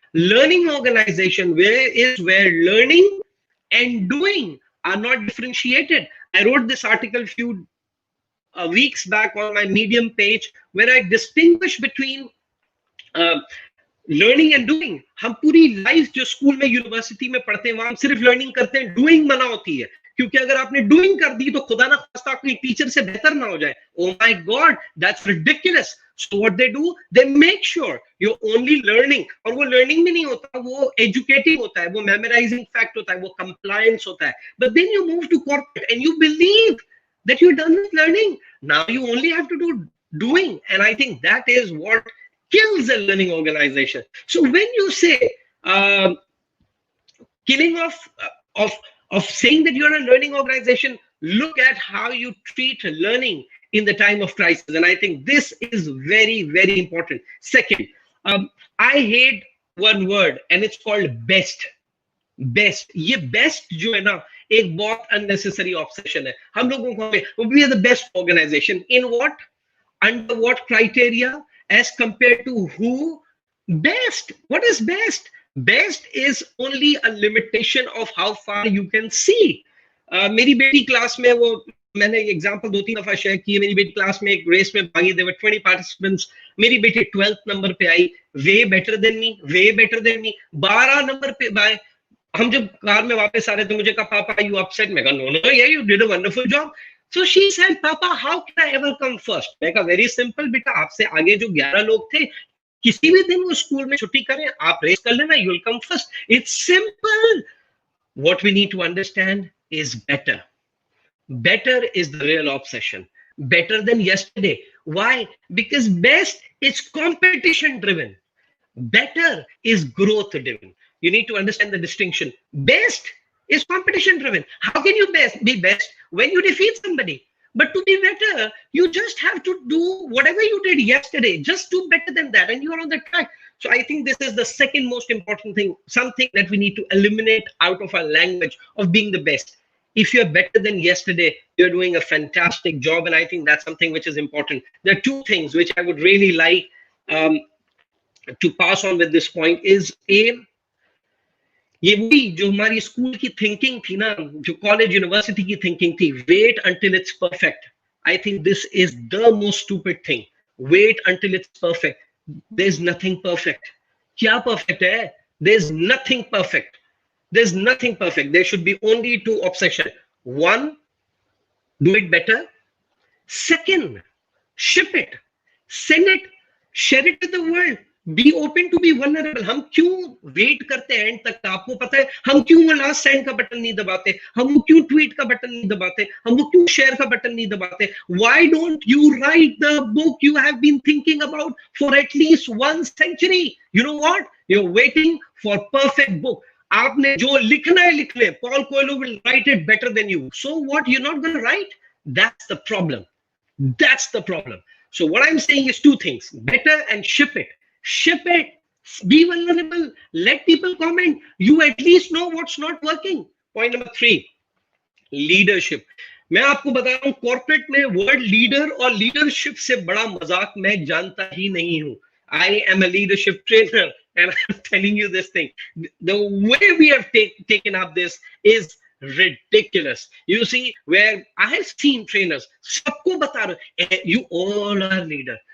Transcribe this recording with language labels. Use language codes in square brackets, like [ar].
[en] Learning organization is where learning and doing are not differentiated. I wrote this article few weeks back on my Medium page where I distinguish between learning and doing. [hi] हम पूरी life जो school में university में पढ़ते हैं वहां हम सिर्फ लर्निंग करते हैं, डूइंग मना होती है, क्योंकि अगर आपने डूइंग कर दी तो खुदा ना खास्ता कोई टीचर से बेहतर ना हो जाए. [en] Oh my God, that's ridiculous. So what they do, they make sure you're only learning. [hi] और वो learning भी नहीं होता, वो educating होता है, वो memorizing fact होता है, वो compliance होता है. [en] But then you move to corporate and you believe that you're done with learning. Now you only have to do doing. And I think that is what kills a learning organization. So when you say killing of saying that you're a learning organization, look at how you treat learning in the time of crisis. And I think this is very, very important. Second, I hate one word and it's called best. Best. [hi] ये best जो है ना एक बहुत unnecessary obsession है. हम लोगों को [en] we are the best organization. In what? Under what criteria? As compared to who? Best. What is best? Best is only a limitation of how far you can see. [hi] मेरी बेटी class में वो मैंने example 2-3 दफा share की है. मेरी बेटी क्लास में एक रेस में भागी, [en] there were 20 participants. [hi] मेरी बेटी 12th नंबर पे आई. [en] way better than me, way better than me. [hi] 12 number पे बाय. हम जब कार में वापस आ रहे थे मुझे कहा पापा [en] you upset? [hi] मैं कहा [en] no, yeah, you did a wonderful job. So she said, Papa, how can I ever come first? [hi] मैं कहा [en] very simple [hi] बेटा, आपसे आगे जो 11 लोग थे किसी भी दिन वो स्कूल में छुट्टी करें, आप रेस कर लेना, [en] you'll come first. It's simple. What we need to understand is better. Better is the real obsession. Better than yesterday. Why? Because best is competition driven. Better is growth driven. You need to understand the distinction. Best is competition driven. How can you be best when you defeat somebody? But to be better, you just have to do whatever you did yesterday. Just do better than that and you are on the track. So I think this is the second most important thing, something that we need to eliminate out of our language of being the best. If you're better than yesterday, you're doing a fantastic job. And I think that's something which is important. There are two things which I would really like to pass on with this point is A, [hi] ये वही जो हमारी school की thinking थी [en] ना, जो college university की थिंकिंग थी, wait until it's perfect. I think this is the most stupid thing. Wait until it's perfect. There is nothing perfect. [hi] क्या परफेक्ट है? [en] There is nothing perfect. There is nothing perfect. There should be only two obsession. One, do it better. Second, ship it, send it, share it with the world. Be open to be vulnerable. [hi] हम क्यों wait करते हैं and तक? आपको पता है हम क्यों वो लास्ट सेंड का बटन नहीं दबाते, हम वो क्यों ट्वीट का बटन नहीं दबाते, हम वो क्यों शेयर का बटन नहीं दबाते? [en] Why don't you write the book you have been thinking about for at least 1 century? You know what? You're waiting for perfect book. [hi] आपने जो लिखना है लिख ले. [en] Paul Coelho will write it better than you. So what? You're not going to write? That's the problem. That's the problem. So what I'm saying is two things: better and ship it. Ship it. Be vulnerable. Let people comment. You at least know what's not working. Point number 3. [hi] Leadership. मैं आपको बता रहा हूं, corporate में word leader और leadership से बड़ा मजाक मैं जानता ही नहीं हूं। [en] I am a leadership trainer and I'm telling you this thing. The way we have taken up this is ridiculous. You see, where I have seen trainers, [hi] सबको बता रहे, [en] you all are leader.